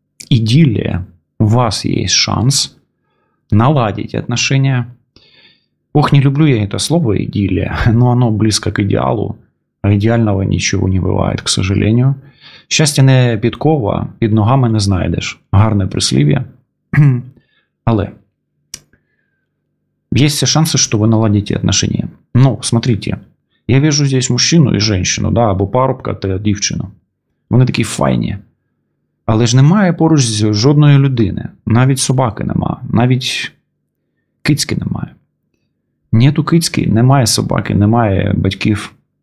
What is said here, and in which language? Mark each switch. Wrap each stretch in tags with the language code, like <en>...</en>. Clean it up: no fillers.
<ru>Идиллия. У вас есть шанс наладить отношения. Не люблю я это слово идиллия, но оно близко к идеалу, а идеального ничего не бывает, к сожалению.</ru> <uk>Щастя не під кова, під ногами не знайдеш. Гарне прислів'я.</uk> <ru>Але есть все шансы, что вы наладите отношения. Но, смотрите, я вижу здесь мужчину и женщину, да,</ru> <uk>або парубка та дівчину. Вони такі файні. Але ж немає поруч жодної людини. Навіть собаки нема. Навіть кицьки немає. Нету кицьки, немає собаки, немає батьків.</uk>